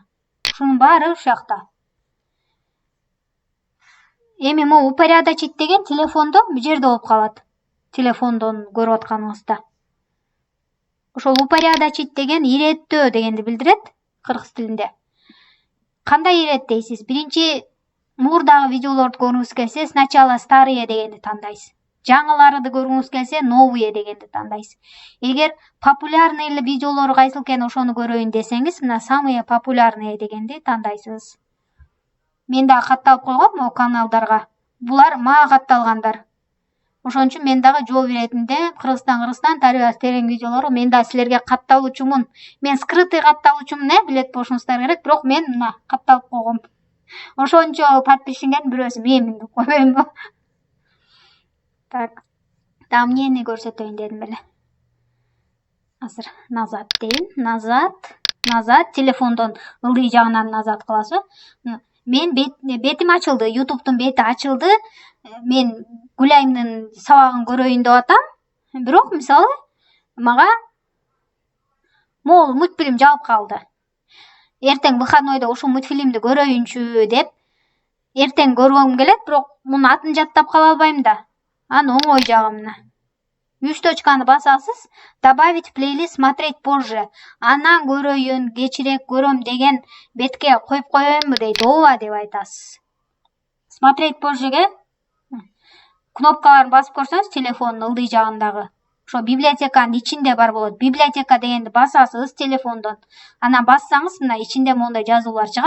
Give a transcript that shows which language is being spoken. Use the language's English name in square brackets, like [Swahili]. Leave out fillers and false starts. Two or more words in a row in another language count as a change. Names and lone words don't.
[Kyrgyz] Ушунун баары ушул жакта. Эми могу упорядочить деген телефондо бу жерде болуп калат. Телефондон көрүп атканыңызда. Ошол упорядочить деген иреттөө дегенди билдирет кыргыз тилинде. Кандай ирет дейсиз? Биринчи мурдагы видеолорду көргүңүз келсе, [Russian] сначала старые [Kyrgyz] дегенди тандайсыз. Жаңыларды көргүңүз келсе, новые дегенди тандайсыз. Эгер популярный видеолор кайсыл экен ошону көрөйүн десеңиз, мына [Russian] самые популярные [Kyrgyz] дегенди тандайсыз. Мен дагы катталып койгом могу каналдарга. Булар мага катталгандар. Ошон үчүн мен дагы жол иретинде Кыргызстан тарыхы терең видеолору мен да силерге катталуучумун. Мен скрытый катталуучумун, билет болушуңуздар керек, бирок мен мына катталып койгом. Ошончо подписчиктин бирөөсү менмин деп койбоймбу. Так. Да эмнени көрсөтөйүн дедим эле. Азыр назад дейин. Назад телефондон ылдый жагынан назад кыласыз. Мен бетим ачылды, YouTube'дун бети ачылды. Мен Гуляймдын сабагын көрөйүн деп атам. Бирок мисалы мага могул мультфильм жабып калды. Эртең выходнойдо ушул мультфильмди көрөйүнчү деп эртең көргөм келет, бирок мунун атын жаттап кала албайм да. Анын оңой жагы мына. 3 точканы басасыз, [Russian] добавить в плейлист смотреть позже. [Kyrgyz] Анан көрөйүн, кечирээк көрөм деген бетке коюп коеюнбу дейт. Ооба деп айтасыз. [Russian] Смотреть позжеге [Kyrgyz] кнопкаларын басып көрсөңүз, телефондун ылдый жагындагы ошо библиотеканын ичинде бар болот. Библиотека дегенди басасыз телефондон. Анан бассаңыз, мына ичинде мондай жазуулар чыгат.